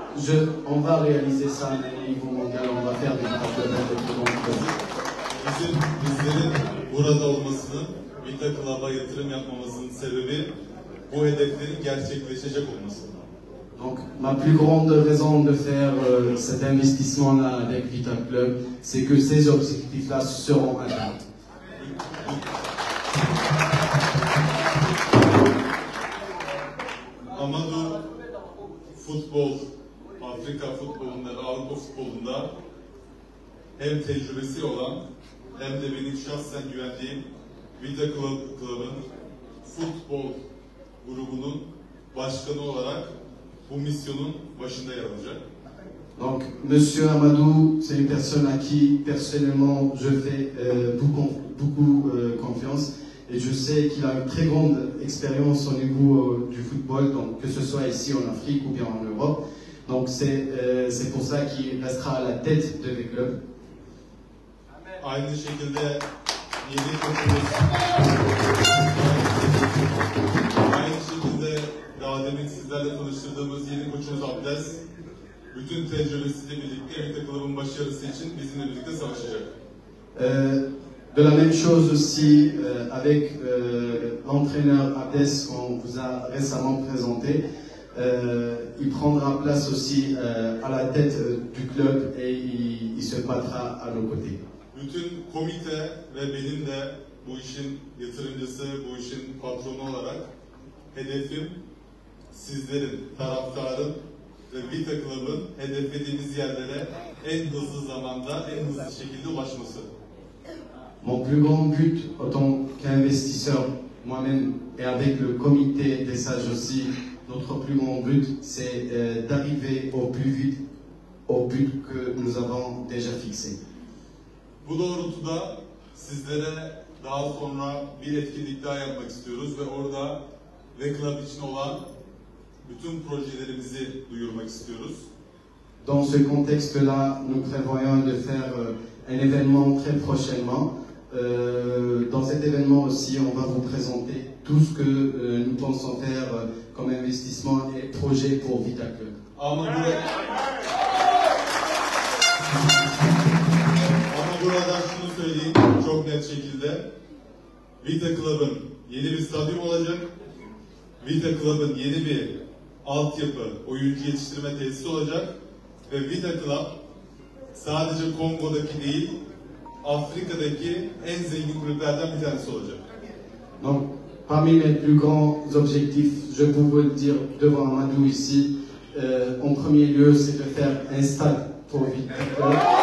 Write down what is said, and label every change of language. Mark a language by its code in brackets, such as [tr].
[fr] et on va réaliser ça au niveau mondial, on va faire des championnats de plus. [tr] Bizlerin burada olmasının, Vita Club'a yatırım yapmamızın sebebi bu hedeflerin gerçekleşecek olması. [fr] Donc, ma plus grande raison de faire cet investissement-là avec Vita Club, c'est que ces objectifs-là seront atteints. [tr] Amadou futbol, Afrika futbolunda, Avrupa futbolunda hem tecrübesi olan hem de benim şahsen güvendiğim Vita Club'ın futbol grubunun başkanı olarak bu misyonun başında yer alacak. [fr] Donc, Monsieur Amadou, c'est une personne à qui personnellement je fais beaucoup confiance et je sais qu'il a une très grande expérience au niveau du football, donc que ce soit ici en Afrique ou bien en Europe. Donc c'est pour ça qu'il restera à la tête de les clubs. [tr] Aynı şekilde yeni koçumuz, aynı şekilde daha demin sizlerle tanıştırdığımız yeni koçumuz Abdes, bütün tecrübesiyle birlikte Vita Club'ın başarısı için bizimle birlikte savaşacak. [fr] De la même chose aussi avec l'entraîneur Abdes qu'on vous a récemment présenté. Il prendra place aussi à la tête du club et il se battra à nos côtés. [tr] Bütün komite ve benim de bu işin yatırımcısı, bu işin patronu olarak hedefim sizlerin, taraftarın ve Vita Club'ın hedeflediğimiz yerlere en hızlı zamanda, en hızlı şekilde ulaşması. [fr] Mon plus grand but en tant qu'investisseur moi-même et avec le comité des sages aussi, notre plus grand but c'est d'arriver au plus vite au but que nous avons déjà fixé. [tr] Bu doğrultuda sizlere daha sonra bir etkinlik daha yapmak istiyoruz ve orada ve Club için olan bütün projelerimizi duyurmak istiyoruz. [fr] Dans ce contexte-là, nous prévoyons de faire un événement très prochainement. Dans cet événement aussi, on va vous présenter tout ce que nous pensons faire comme investissement et projet pour Vita Club. [tr] Ama burada şunu söyleyeyim çok net şekilde. Vita Club'ın yeni bir stadyum olacak. Vita Club'ın yeni bir altyapı, oyuncu yetiştirme tesisi olacak. Ve Vita Club sadece Kongo'daki değil, Afrika'daki en zengin kulüplerden bir tanesi olacak. [fr] Donc, parmi mes plus grands objectifs, je peux vous le dire devant Amadou ici, en premier lieu, c'est de faire un stade pour Vita Club.